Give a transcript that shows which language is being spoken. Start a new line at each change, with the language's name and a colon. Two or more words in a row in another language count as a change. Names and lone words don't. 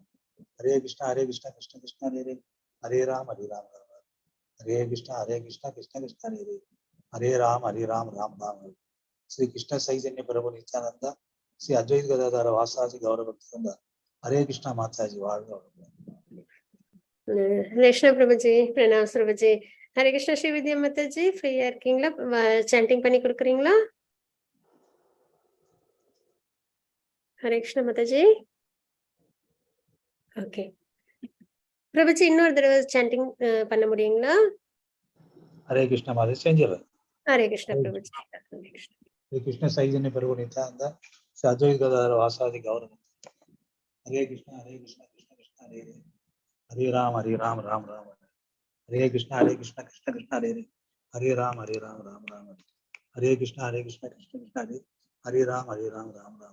Sanskrit: Hare Krishna, Krishna, Krishna, Hare Ram, Hare Ram, Ram Ram. Hare Krishna, Krishna, Krishna, Hare Ram, Hare Ram, Ram Ram. Sri Krishna Chaitanya Prabhu Nityananda, Sri Advaita Gadadhara Vasaji Gaura Bhaktivinoda, Hare Krishna Mataji
Tamil: வாழ்க வளமுடன். ரேஷ்மா பிரபுஜி, பிரணாம் பிரபுஜி. ஹரே கிருஷ்ணா ஸ்ரீ வித்யா மாதாஜி, ஃப்ரீயா இருக்கீங்களா? சாண்டிங் பண்ணி கொடுக்குறீங்களா? ஹரே கிருஷ்ணா மாதாஜி. ஓகே பிரபுஜி, இன்னொரு தடவை சாண்டிங் பண்ண முடியுங்களா? Hare Krishna Mataji செஞ்சிடறேன். ஹரே கிருஷ்ணா பிரபுஜி. ஹரே கிருஷ்ணா.
Sanskrit: Sri Krishna Chaitanya Prabhu Nityananda, Sri Advaita Gadadhara Vasaji Gaura Bhaktivinoda, Hare Krishna, Krishna Krishna, Hare Ram, Hare Ram, Ram Ram. Hare Krishna, Krishna Krishna, Hare Ram, Hare Ram, Ram Ram. Hare Krishna, Krishna Krishna, Hare Ram, Hare Ram, Ram Ram.